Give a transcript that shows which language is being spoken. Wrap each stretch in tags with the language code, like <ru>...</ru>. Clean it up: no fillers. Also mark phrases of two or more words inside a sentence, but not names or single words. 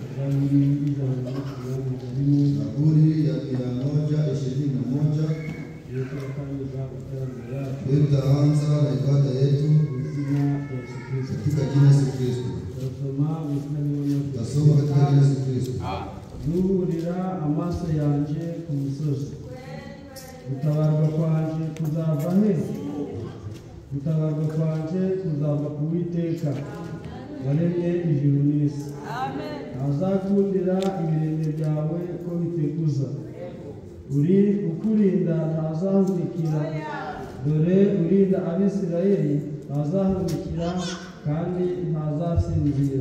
<sw>Zaburi ya 121. Tutaanza na ibada yetu katika jina la Yesu Kristo. Tutasoma katika jina la Yesu Kristo.</sw> <rn>Nuhurira amaso yanje ku musozi, gutabarwa kwanje kuzava he? Gutabarwa kwanje kuzava ku Uwiteka waremye ijuru n'isi. Ntazakundira ibirenge byawe ko biteguza, uri ukurinda ntazahunikira, dore urinda Abisirayeli ntazahunikira kandi ntazasinzira.</rn>